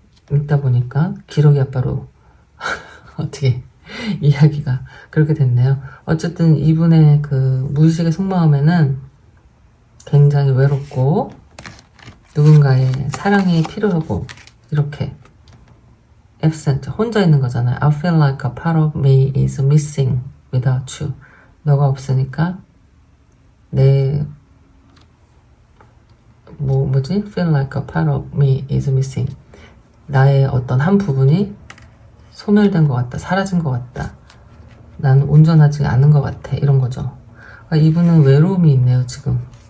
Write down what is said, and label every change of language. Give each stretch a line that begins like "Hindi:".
Korean: 읽다 보니까 기러기 아빠로 어떻게 이야기가 그렇게 됐네요. 어쨌든 이분의 그 무의식의 속마음에는 굉장히 외롭고 누군가의 사랑이 필요하고 이렇게 absent, 혼자 있는 거잖아요.
English: I feel like a part of me is missing without you.
Korean: 너가 없으니까 뭐지?
English: feel like a part of me is missing.
Korean: 나의 어떤 한 부분이 소멸된 것 같다. 사라진 것 같다. 난 온전하지 않은 것 같아. 이런 거죠. 이분은 외로움이 있네요, 지금.